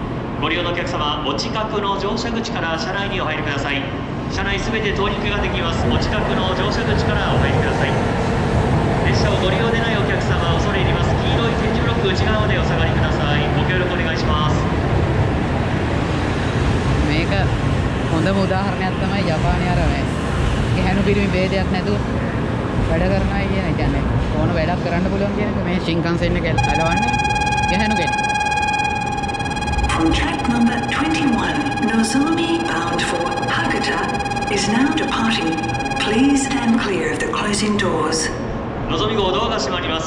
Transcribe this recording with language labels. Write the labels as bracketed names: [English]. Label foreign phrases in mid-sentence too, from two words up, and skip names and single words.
[Japanese] ご利用のお客様、お近くの乗車口から車内にお入りください。車内すべて通り抜けができます。お近くの乗車口からお入りください。列車をご利用でないお客様、恐れ入ります。黄色い点字ブロック内側までお下がりください。ご協力お願いします。 [Sinhala] මේක හොඳම උදාහරණයක් තමයි ජපානයේ අර මේ ගැහණු පිරිමි ભેදයක් නැතුව වැඩ කරනවා කියන එක. කියන්නේ ඕන වැඩක් කරන්න පුළුවන් කියන එක. මේ Shinkansen එක අලවන්නේ ගැහණු කෙනෙක්. [English] From track number 21, Nozomi bound for Hakata is now departing. Please stand clear of the closing doors. [Japanese] のぞみ号ドアが閉まります。